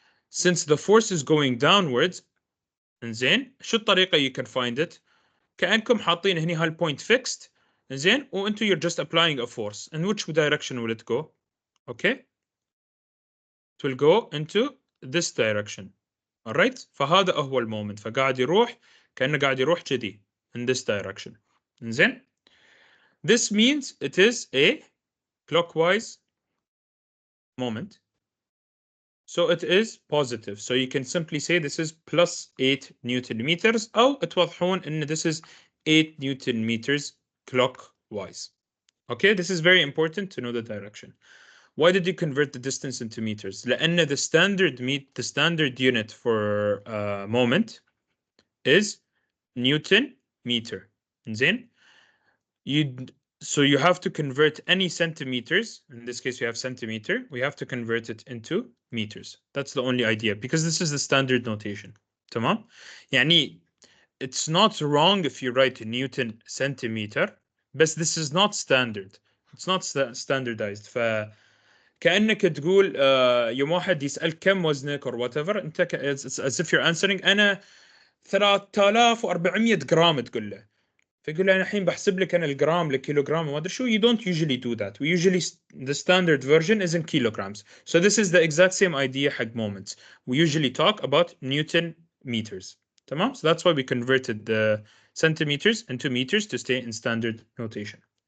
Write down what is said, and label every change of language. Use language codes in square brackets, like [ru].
[en] Since the force is going downwards, [ar] زين شو الطريقة [en] you can find it؟ [ar] كأنكم حاطين هني هالpoint fixed, زين وانتو [en] you're just applying a force. In which direction will it go? Okay? It will go into this direction. [ar] Alright? فهذا هو المومنت. فقاعد يروح كأنه قاعد يروح كذي [en] in this direction. زين؟ This means it is a clockwise moment. So it is positive. So you can simply say this is plus 8 Newton meters [ar] أو توضحون إن [en] this is 8 Newton meters clockwise. Okay, this is very important to know the direction. Why did you convert the distance into meters? لأن the standard unit for moment is Newton meter. زين؟ So you have to convert any centimeters. In this case, we have centimeter. We have to convert it into meters. That's the only idea because this is the standard notation. تمام؟ يعني it's not wrong if you write Newton centimeter, but this is not standard. It's not standardized. [ar] فكأنك تقول يوم واحد يسأل كم وزنك [en] or whatever [ar] انت [en] it's as if you're answering [ar] أنا 3400 جرام تقول له. فيقول له انا الحين بحسب لك انا الجرام لكيلوغرام وما ادري شو. [en] You don't usually do that. We usually the standard version is in kilograms. So this is the exact same idea حق moments. We usually talk about Newton meters. [ar] تمام? [en] So that's why we converted the centimeters into meters to stay in standard notation.